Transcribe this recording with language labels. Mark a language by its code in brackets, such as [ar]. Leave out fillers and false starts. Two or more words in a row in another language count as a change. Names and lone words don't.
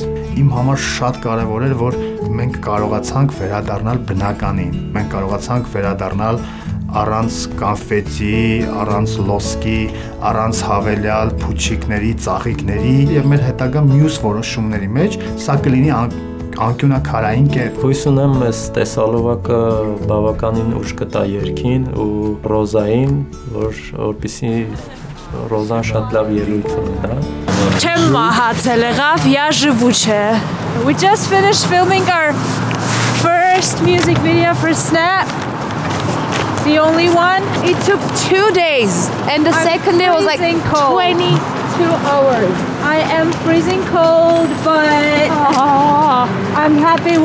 [hy] Իմ համար շատ կարևոր էր, որ մենք կարողացանք վերադառնալ բնականին։ Մենք կարողացանք վերադառնալ առանց կոնֆետի, առանց լոսկի, առանց հավելյալ փուչիկների, ծաղիկների եւ մեր հետագա մյուս որոշումների մեջ սա կլինի անկյունակարային կետ։ Հույս ունեմ այս տեսահոլովակը բավականին ուժ կտա երգին ու Ռոզային, որպեսզի Ռոզան շատ լավ ելույթ ունենա։ Չեմ մահացել եղավ, [ru] я живучая. [en] We just finished filming our first music video for Snap. The only one. It took 2 days. And the second day was like 22 hours. I am freezing cold, but I'm happy we're done.